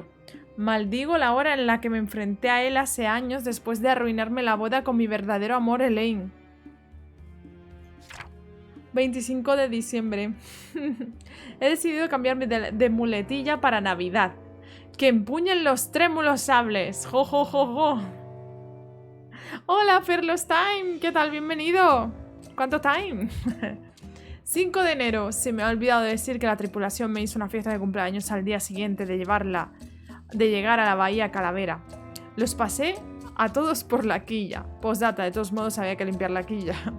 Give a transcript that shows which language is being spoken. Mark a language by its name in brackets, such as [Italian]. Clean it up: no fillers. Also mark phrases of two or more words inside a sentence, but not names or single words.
[Spanish] Maldigo la hora en la que me enfrenté a él hace años después de arruinarme la boda con mi verdadero amor Elaine. 25 de diciembre. He decidido cambiarme de muletilla para Navidad. ¡Que empuñen los trémulos sables! ¡Jo, jo, jo, jo! ¡Hola, Ferlos Time! ¿Qué tal? Bienvenido. ¿Cuánto time? 5 de enero. Se me ha olvidado decir que la tripulación me hizo una fiesta de cumpleaños al día siguiente de llegar a la bahía Calavera. Los pasé a todos por la quilla. Postdata, de todos modos había que limpiar la quilla.